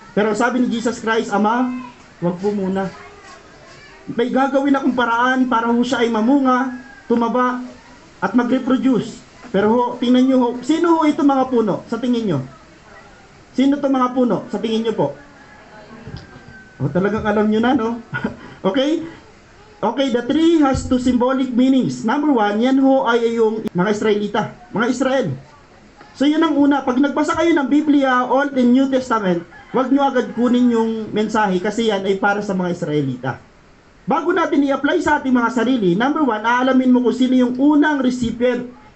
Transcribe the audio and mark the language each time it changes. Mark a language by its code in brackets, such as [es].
[tl] Pero sabi ni Jesus Christ, Ama, wag po muna. May gagawin akong paraan para ho siya ay mamunga, tumaba, at mag-reproduce. Pero tingnan nyo sino ho itong mga puno sa tingin nyo? Sino itong mga puno sa tingin nyo po? Talagang alam nyo na, no? Okay? [en] Okay, the tree has two symbolic meanings. [tl] Number one, yan ho ay yung mga Israelita, mga Israel. So yun ang una. Pag nagbasa kayo ng Biblia, Old and New Testament, wag nyo agad kunin yung mensahe kasi yan ay para sa mga Israelita. Bago natin i-apply sa ating mga sarili, number one, aalamin mo kung sino yung unang recipient